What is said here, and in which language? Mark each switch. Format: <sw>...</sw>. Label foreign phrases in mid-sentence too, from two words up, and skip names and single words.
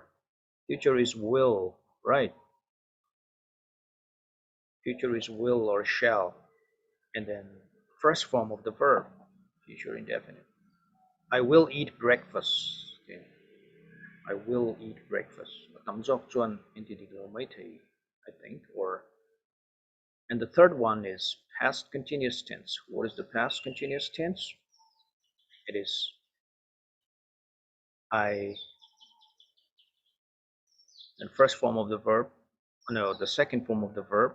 <en>Future is will, right? Future is will or shall. And then first form of the verb, future indefinite. I will eat breakfast. Okay. I will eat breakfast. Thumbs up</en> <lus>chuan intidiglo mai thei,</lus> <en>I think. Or and the third one is past continuous tense. What is the past continuous tense? It is I, and first form of the verb. No, the second form of the verb.</en>